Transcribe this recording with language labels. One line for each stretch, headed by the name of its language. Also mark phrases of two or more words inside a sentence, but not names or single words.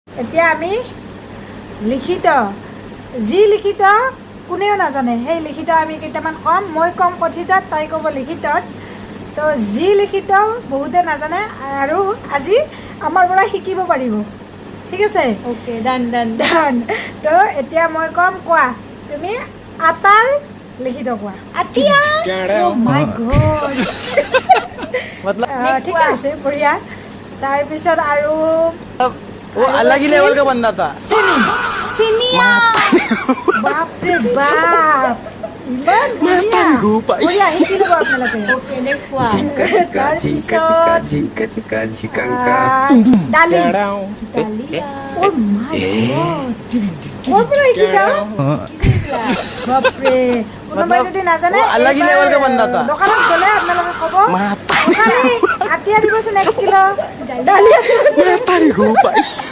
Assamese: এতিয়া আমি লিখিত যি লিখিত কোনেও নাজানে সেই লিখিত আমি কেইটামান ক'ম মই ক'ম কথিতত তাই ক'ব লিখিতত তো যি লিখিত বহুতে নাজানে আৰু আজি আমাৰ পৰা শিকিব পাৰিব ঠিক আছে
English: okay done
Assamese: তো এতিয়া মই ক'ম কোৱা তুমি আটাৰ লিখিত কোৱা আটিয়া
English: Oh my God
Assamese: मतलब ঠিক আছে বঢ়িয়া তাৰপিছত আৰু
Hindi: वो अलग ही लेवल का बंदा था।
Assamese: চেনি চিনিয়া বাপৰে বাপ ইমান বঢ়িয়া বঢ়িয়া শিকি ল'ব আপোনালোকে ওকে নেক্সট কোৱা তাৰপিছত দালি
English: Oh my God
Assamese: ক'ৰ পৰা শিকিছা বাপৰে কোনোবাই যদি নাজানে
Hindi: वो अलग ही लेवल का बंदा था।
Assamese: দোকানত গ'লে আপোনালোকে ক'ব দোকানী আটিয়া দিবচোন 1 কিলো দালি